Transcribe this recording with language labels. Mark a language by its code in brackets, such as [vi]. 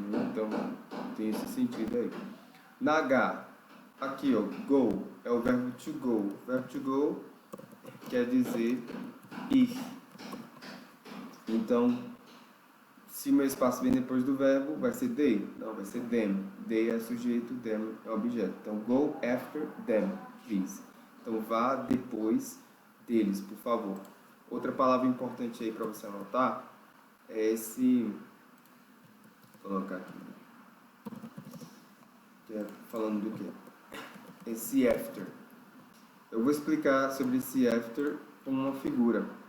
[pt] Então, tem esse sentido aí. Na H, aqui, ó, go, é o verbo to go. O verbo to go quer dizer ir. Então, se o meu espaço vem depois do verbo, vai ser they. Não, vai ser them. They é sujeito, them é objeto. Então, [en] go after them, please. [pt] Então, vá depois deles, por favor. Outra palavra importante aí para você anotar é esse... Vou colocar aqui. Falando do quê? Esse after. Eu vou explicar sobre esse after com uma figura.